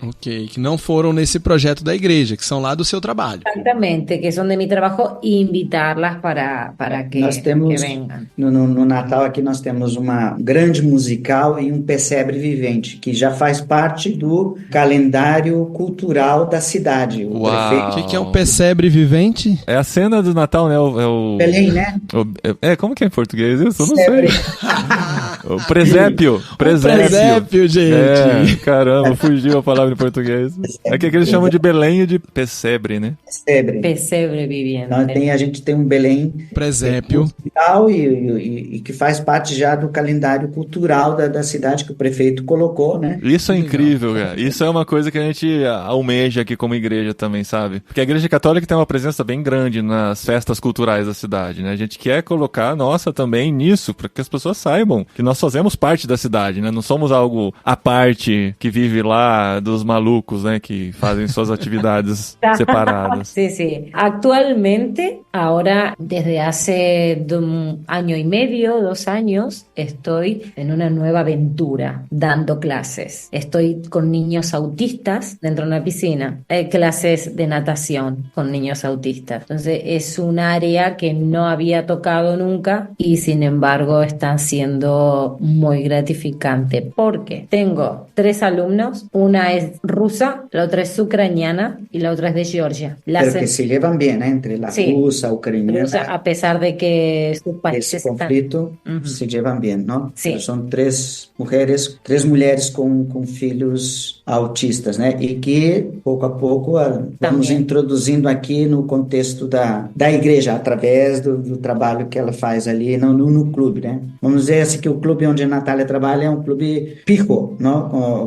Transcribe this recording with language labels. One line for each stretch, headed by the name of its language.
Portuguese: Ok, que não foram nesse projeto da igreja, que são lá do seu trabalho.
Spanish: Exactamente, que son de mi trabajo, invitarlas para que,
Portuguese: Nós temos,
Spanish: que vengan.
Portuguese: no Natal aqui nós temos uma grande musical e um pesebre vivente, que já faz parte do calendário cultural da cidade. O Uau. prefeito... O que é um pesebre vivente? É a cena do Natal, né? Belém, né? Como que é em português isso? Eu não Pesebre. sei. O presépio. Presépio, gente. É, caramba, fugiu a palavra em português. É que eles chamam de Belém e de pesebre, né? Pesebre. Pesebre viviente. Então, a gente tem um Belém Presépio. musical e que faz parte já do calendário cultural da cidade que o prefeito colocou, né? Isso é incrível, cara. Isso é uma coisa que a gente almeja aqui como igreja também, sabe? Porque a igreja católica tem uma presença bem grande nas festas culturais da cidade, né? A gente quer colocar a nossa também nisso, para que as pessoas saibam que nós fazemos parte da cidade, né? Não somos algo à parte que vive lá dos malucos, né? Que fazem suas atividades separadas.
Spanish: Sí, sí. Actualmente, ahora desde hace un año y medio, 2 años, estoy en una nueva aventura dando clases. Estoy con niños autistas dentro de una piscina, clases de natación con niños autistas. Entonces es un área que no había tocado nunca y sin embargo está siendo muy gratificante porque tengo 3 alumnos, una es rusa, la otra es ucraniana y la otra es de Georgia. Pero que se llevan bien, ¿eh? Entre la Sí. rusa, ucraniana, Rusa, a pesar de que sus países
Portuguese: esse conflito
Spanish: se llevan bien, ¿no? Sí. Pero son
Portuguese: 3 mulheres com filhos autistas, né? E que, pouco a pouco, vamos Também. introduzindo aqui no contexto da igreja, através do trabalho que ela faz ali no clube, né? Vamos dizer assim que o clube onde a Natália trabalha é um clube pico, não?